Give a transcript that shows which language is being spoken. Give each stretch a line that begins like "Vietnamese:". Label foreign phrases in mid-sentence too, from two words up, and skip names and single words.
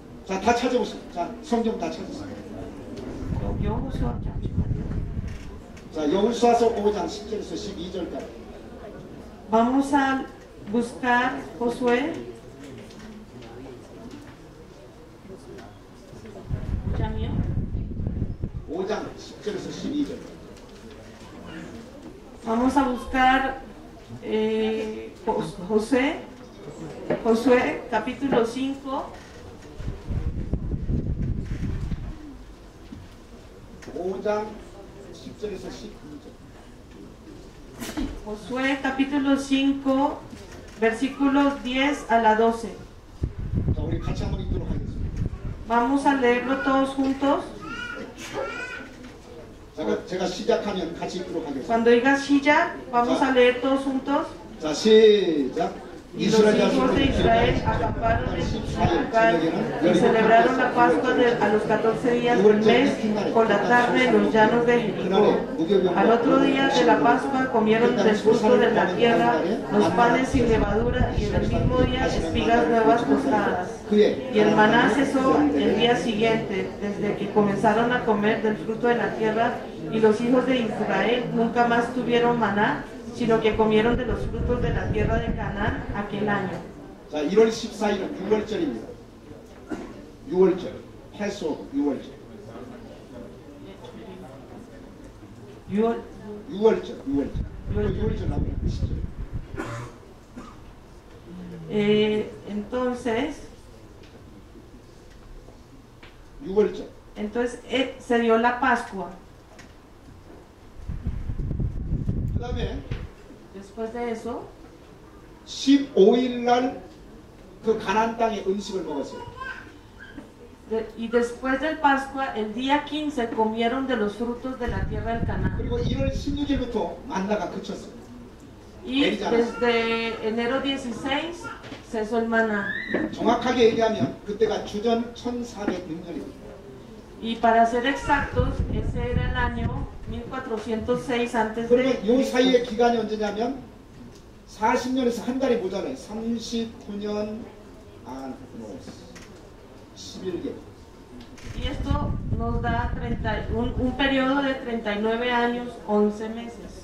Korean: 자, 다 찾아보세요. 자, 성경 다 찾으세요. 여호수아 잠시만요. 자, 여호수아서 5장 10절에서 12절까지.
Spanish: Vamos a buscar Josué. ¿Jamio?
Korean: 5장 10절에서 12절.
Spanish: Vamos a buscar Josué capítulo 5.
Korean: 5장 10절에서 12절.
Spanish: Josué capítulo 5, versículos 10 a la 12.
Korean: 자, 우리 같이 한번 읽도록 하겠습니다.
Spanish: Vamos a leerlo todos juntos.
Korean: 제가 시작하면 같이 읽도록 하겠습니다.
Spanish: Cuando diga Shilla, vamos a leer todos juntos.
Korean: 자, 시작.
Spanish: Y los hijos de Israel acamparon en Gilgal y celebraron la Pascua a los 14 días del mes con la tarde en los llanos de Jericó. Al otro día de la Pascua comieron del fruto de la tierra los panes sin levadura y en el mismo día espigas nuevas tostadas. Y el maná cesó el día siguiente, desde que comenzaron a comer del fruto de la tierra, y los hijos de Israel nunca más tuvieron maná, sino que comieron de los frutos de la tierra de Canaán aquel año.
Korean: 자, 1월 14일은 6월절입니다. 6월절. 패스오브 6월절. 6월절. 6월절 나오는 시절.
Spanish: Entonces
Korean: 6월절.
Spanish: Se dio la Pascua.
Korean: 그다음에
Spanish: Después de eso,
Korean: 15일 날 그 가나안 땅의 음식을 먹었어요.
Spanish: y después del Pascua, el día 15 comieron de los frutos de la tierra del Canaán.
Korean: 그리고 1월 16일부터 만나가 그쳤어요.
Spanish: Y desde enero 16 cesó el maná.
Korean: 정확하게 얘기하면 그때가 주전 1406년입니다.
Spanish: Y para ser exactos, ese era el año 1406 antes
Korean: 그러면
Spanish: de
Korean: 이 사이의 기간이 언제냐면 40년에서 한 달이 모자라요. 39년 11개월.
Spanish: Y esto nos da un periodo de 39 años, 11 meses.